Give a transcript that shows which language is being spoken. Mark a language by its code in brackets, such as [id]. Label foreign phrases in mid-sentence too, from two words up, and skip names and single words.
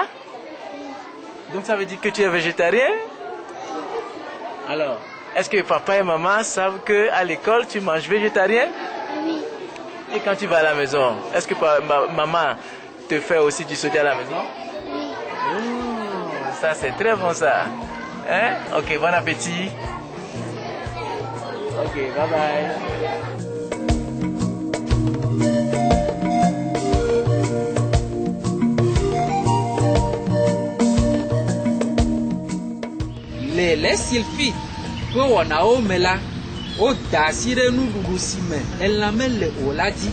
[fr] Donc ça veut dire que tu es végétarien? Alors, est-ce que papa et maman savent qu'à l'école, tu manges végétarien? Oui. Et quand tu vas à la maison, est-ce que maman te fait aussi du soja à la maison? Oui. Ça, c'est très bon ça. Hein? Ok, bon appétit. Ok, bye bye. [ee] Le sulfite ƒe wɔnawo me la, woda asi ɖe nuɖuɖu si me elãme le o la dzi.